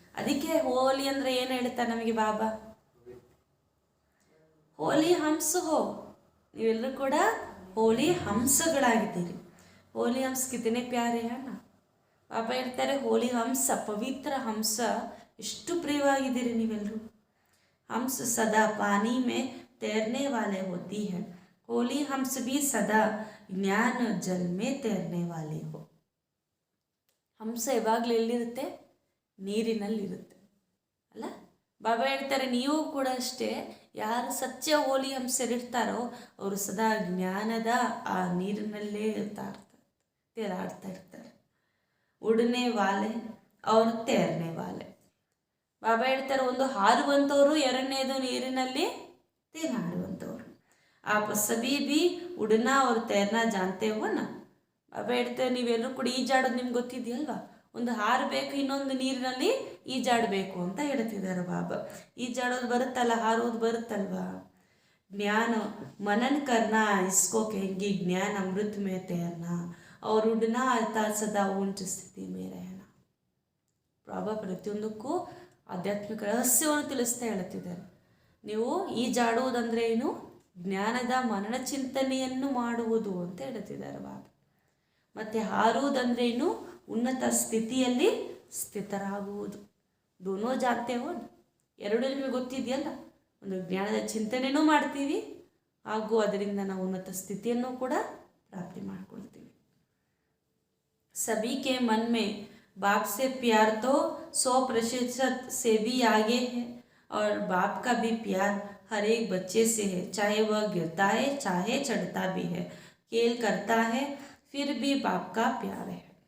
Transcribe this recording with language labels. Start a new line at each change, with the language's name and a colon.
Kannada: ಅದಕ್ಕೆ ಹೋಲಿ ಅಂದರೆ ಏನು ಹೇಳ್ತಾರೆ ನಮಗೆ ಬಾಬಾ?
Hindi: ಹೋಲಿ ಹಂಸ ಹೋ.
Kannada: ನೀವೆಲ್ಲರೂ ಕೂಡ ಹೋಲಿ ಹಂಸಗಳಾಗಿದ್ದೀರಿ.
Hindi: ಹೋಲಿ ಹಂಸ ಕಿತನೆ ಪ್ಯಾರೆ ಹಣ.
Kannada: ಬಾಬಾ ಹೇಳ್ತಾರೆ, ಹೋಲಿ ಹಂಸ, ಪವಿತ್ರ ಹಂಸ, ಎಷ್ಟು ಪ್ರಿಯವಾಗಿದ್ದೀರಿ ನೀವೆಲ್ಲರೂ.
Hindi: हंस सदा पानी में तैरने वाले होती है. होली हंस भी सदा ज्ञान जल में तैरने वाले हो.
Kannada: ಹಂಸ ಯಾವಾಗಲೂ ಎಲ್ಲಿರುತ್ತೆ? ನೀರಿನಲ್ಲಿರುತ್ತೆ ಅಲ್ಲ. ಬಾಬಾ ಹೇಳ್ತಾರೆ, ನೀವು ಕೂಡ ಅಷ್ಟೇ. ಯಾರು ಸತ್ಯ ಹೋಲಿ ಹಂಸರಿರ್ತಾರೋ ಅವರು ಸದಾ ಜ್ಞಾನದ ಆ ನೀರಿನಲ್ಲೇ ತೇಲಾಡ್ತಾ ಇರ್ತಾರೆ.
Hindi: ಉಡನೆ ವಾಲೆ ಅವ್ರು ತೇರ್ನೆ ವಾಲೆ.
Kannada: ಬಾಬಾ ಹೇಳ್ತಾರೆ, ಒಂದು ಹಾರುವಂಥವ್ರು, ಎರಡನೇದು ನೀರಿನಲ್ಲಿ ತೇಲಾಡುವಂಥವ್ರು. आप सभी भी उड़ना और तैरना जानते हो ना. ಬಾಬಾ ಹೇಳ್ತಾರೆ, ನೀವೆಲ್ಲರೂ ಕೂಡ ಈಜಾಡೋದು ನಿಮ್ಗೆ ಗೊತ್ತಿದೆಯಲ್ವಾ? ಒಂದು ಹಾರಬೇಕು, ಇನ್ನೊಂದು ನೀರಿನಲ್ಲಿ ಈಜಾಡಬೇಕು ಅಂತ ಹೇಳ್ತಿದ್ದಾರೆ ಬಾಬಾ. ಈಜಾಡೋದು ಬರುತ್ತಲ್ಲ, ಹಾರೋದು ಬರುತ್ತಲ್ವಾ?
Hindi: ಜ್ಞಾನ मनन करना इसको कहेंगे ज्ञान अमृत में तैरना और उड़ना अर्थात सदा ऊंच स्थिति में रहना.
Kannada: ಬಾಬಾ ಪ್ರತಿಯೊಂದಕ್ಕೂ ಆಧ್ಯಾತ್ಮಿಕ ರಹಸ್ಯವನ್ನು ತಿಳಿಸ್ತಾ ಹೇಳ್ತಿದ್ದಾರೆ. ನೀವು ಈಜಾಡುವುದಂದ್ರೆ ಏನು? ಜ್ಞಾನದ ಮನನ ಚಿಂತನೆಯನ್ನು ಮಾಡುವುದು ಅಂತ ಹೇಳ್ತಿದ್ದಾರೆ ಬಾಬಾ. ಮತ್ತು ಹಾರುವುದಂದ್ರೇನು? ಉನ್ನತ ಸ್ಥಿತಿಯಲ್ಲಿ ಸ್ಥಿತರಾಗುವುದು.
Hindi: ದೋನೋ ಜಾನ್ತೇವೋ,
Kannada: ಎರಡು ನಿಮಗೆ ಗೊತ್ತಿದೆಯಲ್ಲ. ಒಂದು ಜ್ಞಾನದ ಚಿಂತನೆಯೂ ಮಾಡ್ತೀವಿ, ಹಾಗೂ ಅದರಿಂದ ನಾವು ಉನ್ನತ ಸ್ಥಿತಿಯನ್ನು ಕೂಡ ಪ್ರಾಪ್ತಿ ಮಾಡ್ಕೊಳ್ತೀವಿ.
Hindi: सभी के मन में बाप से प्यार तो 100% से भी आगे है और बाप का भी प्यार हर एक बच्चे से है, चाहे वह गिरता है चाहे चढ़ता भी है, खेल करता है फिर भी बाप का प्यार है.